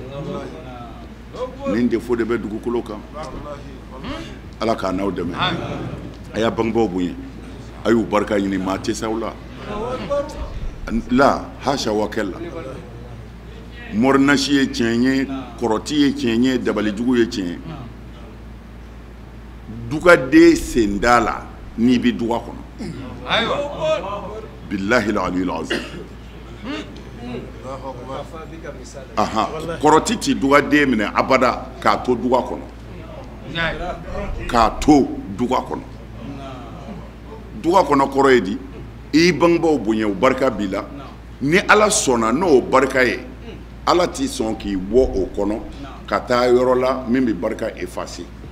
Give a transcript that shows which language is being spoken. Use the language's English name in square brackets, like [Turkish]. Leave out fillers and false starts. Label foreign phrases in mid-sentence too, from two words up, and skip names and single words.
[Bambara] nin defo de bɛ dugukolo kan Ala k'a n'aw dɛmɛ a y'a bangebaaw bonya a y'u barika ɲini maa tɛ s'aw la hasha wa kɛla mɔrinasi ye tiɲɛ ye kɔrɔti ye tiɲɛ ye dabalijugu ye tiɲɛ dugaden sen da la n'i bɛ duga kɔnɔ [Arabic] بالله العلي العظيم [Bambara] kɔrɔti ti dugaden minɛ abada k'a to duga kɔnɔ duga kɔnɔ kɔrɔ ye di i bangebaaw bonya o barika b'i la ni Ala sɔnna n'o barika ye Ala t'i sɔn k'i bɔ o kɔnɔ ka taa yɔrɔ la min bɛ barika effacer